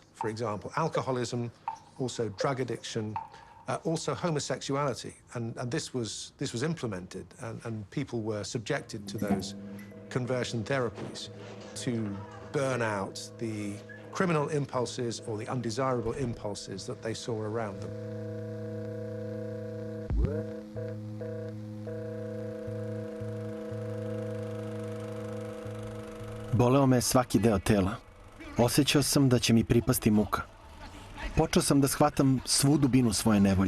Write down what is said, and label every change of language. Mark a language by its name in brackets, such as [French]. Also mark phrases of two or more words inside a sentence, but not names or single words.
[English] For example, alcoholism, also drug addiction, also homosexuality. And this was implemented, and people were subjected to those conversion therapies to burn out the criminal impulses or the undesirable impulses that they saw around them. [Serbian] Boleo me je svaki deo tela. Osjećao sam da će mi pripasti muka. Počeo sam da shvatam svu dubinu svoje nevolje.